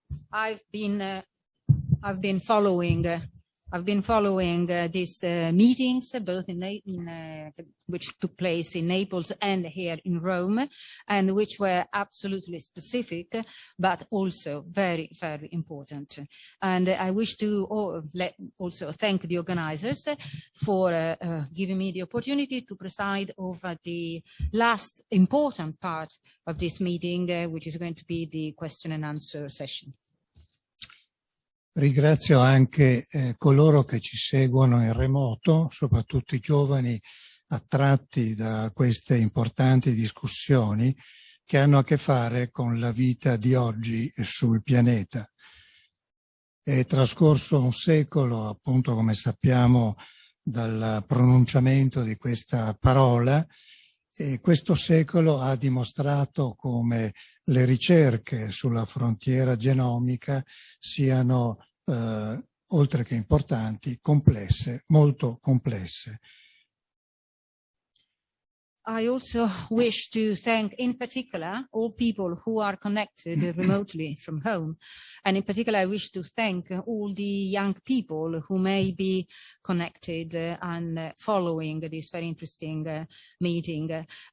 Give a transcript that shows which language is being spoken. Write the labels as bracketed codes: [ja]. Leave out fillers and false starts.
[en] I've been following these meetings, both which took place in Naples and here in Rome, and which were absolutely specific, but also very, very important. And I wish to also thank the organizers for giving me the opportunity to preside over the last important part of this meeting, which is going to be the question and answer session. [it] Ringrazio anche coloro che ci seguono in remoto, soprattutto i giovani attratti da queste importanti discussioni che hanno a che fare con la vita di oggi sul pianeta. È trascorso un secolo, appunto, come sappiamo, dal pronunciamento di questa parola, e questo secolo ha dimostrato come le ricerche sulla frontiera genomica siano, oltre che importanti, complesse, molto complesse. [en] I also wish to thank, in particular, all people who are connected remotely from home. And in particular, I wish to thank all the young people who may be connected and following this very interesting meeting.